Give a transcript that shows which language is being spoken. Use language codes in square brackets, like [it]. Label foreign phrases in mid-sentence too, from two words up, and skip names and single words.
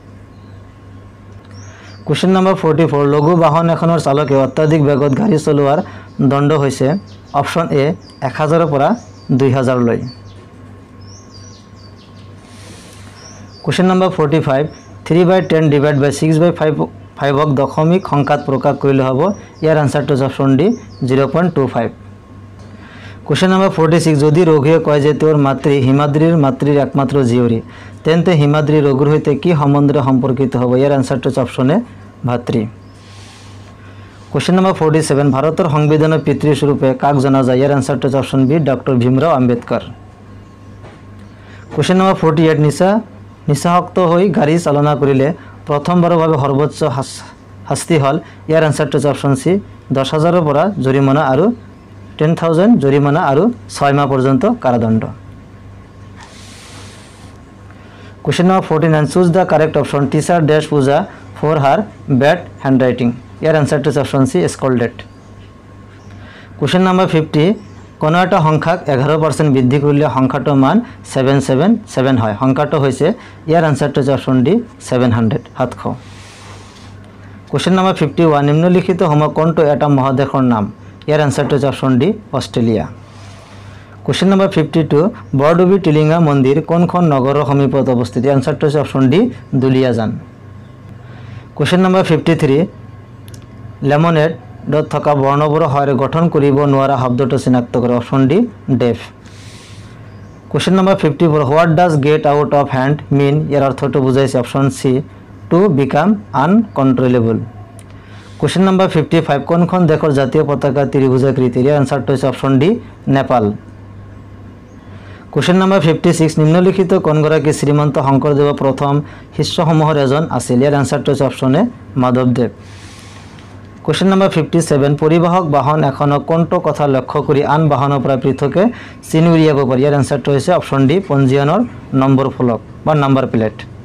[en] Question number [as] 44 লঘু বাহন এখনৰ চালকে অত্যাধিক বেগত গাড়ী চলোৱাৰ দণ্ড হৈছে [en] option A [as] 1000 পৰা 2000 লৈ [en] Question number [as] 45 3/10 [en] divided by [as] 6/5 ক দশমিক সংখ্যাত প্ৰকাশ কৰিলে হ'ব ইয়াৰ আনসাৰটো [en] option D [as] 0.25 [en] Question number [as] 46 যদি ৰোগীয়ে কয় যে তেওঁৰ মাতৃ হিমাদ্ৰীৰ মাতৃৰ একমাত্ৰ জীয়ৰী তেন্তে হিমাদ্ৰী ৰোগৰ হৈতে কি সম্বন্ধৰে সম্পৰ্কিত হ'ব ইয়াৰ আনসাৰটো [en] option A [as] ভাতৃ [en] Question number [as] 47 ভাৰতৰ সংবিধানৰ পিতৃ স্বৰূপে কাক জনা যায় ইয়াৰ আনসাৰটো [en] option B [as] ডক্টৰ ভীমৰাও আম্বেদকাৰ [en] Question number [as] 48 নিচাসক্ত হৈ গাড়ী চালনা কৰিলে প্ৰথমবাৰৰ বাবে সৰ্বোচ্চ শাস্তি হল ইয়াৰ আনসাৰটো [en] option C [as] 10000 পৰা জৰিমনা আৰু 10000 জৰিমনা আৰু 6 মাহ পৰ্যন্ত কাৰাদণ্ড [en] Question number 49 choose the correct option teacher dash Pooja for her bad handwriting [as] ইয়াৰ আনসাৰটো [en] option C scolded Question number 50 [as] কোনো এটা সংখ্যাক 11% বৃদ্ধি কৰিলে সংখ্যাটোৰ মান 777 হয় সংখ্যাটো হৈছে ইয়াৰ আনসাৰটো [en] option D 700 700 Question number [as] 51 নিম্নলিখিত সময় কোনটো এটা মহাদেশৰ নাম ইয়াৰ আনসাৰটো [en] option D [as] অষ্ট্ৰেলিয়া [en] Question number [as] 52 বৰডুবি টিলিঙা মন্দিৰ কোনখন নগৰৰ সমীপত অৱস্থিত আনসাৰটো [en] option D [as] দুলিয়াজান [en] Question number [as] 53 লেমনেড ডট থকা বৰ্ণবোৰ হয় গঠন কৰিব নোৱাৰা শব্দটো চিনাক্ত কৰা [en] option D deaf Question number 54 what does get out of hand mean [as] ইয়াৰ অৰ্থটো বুজাইছে [en] option C to become uncontrollable Question number [as] 55 কোনখন দেশৰ জাতীয় পতাকা ত্ৰিভুজাকৃতিৰ ইয়াৰ আনসাৰটো হৈছে [en] option D [as] নেপাল [en] Question number [as] 56 নিম্নলিখিত কোনগৰাকী শ্ৰীমন্ত শংকৰদেৱ প্ৰথম শিষ্যসমূহৰ এজন আছিল ইয়াৰ আনসাৰটো হৈছে [en] option A [as] মাধৱদেৱ [en] Question number [as] 57 পৰিবাহক বাহন এখনক কোনটো কথা লক্ষ্য কৰি আন বাহনৰ পৰা পৃথকে চিন উলিয়াব পাৰি ইয়াৰ আনসাৰটো হৈছে [en] option D [as] পঞ্জীয়নৰ নম্বৰ ফলক বা [en] number plate